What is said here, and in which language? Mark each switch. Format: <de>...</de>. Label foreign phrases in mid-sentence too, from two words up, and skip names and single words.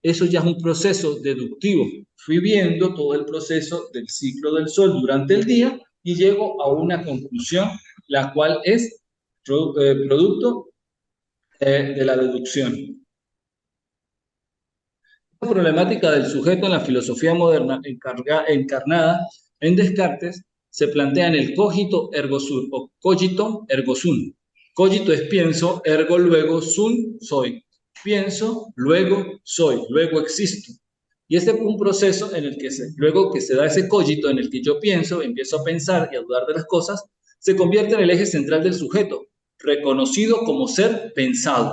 <es>Eso ya es un proceso deductivo. Fui viendo todo el proceso del ciclo del Sol durante el día y llego a una conclusión, la cual es producto de la deducción. La problemática del sujeto en la filosofía moderna encarnada en Descartes se plantea en el</es> <la>cogito ergo sum</la> <es>o</es> <la>cogito ergo sum.</la> <es>Cogito es pienso, ergo luego, sum soy. Pienso, luego soy, luego existo. Y este es un proceso en el que luego que se da ese cogito en el que yo pienso, empiezo a pensar y a dudar de las cosas, se convierte en el eje central del sujeto, reconocido como ser pensado.</es>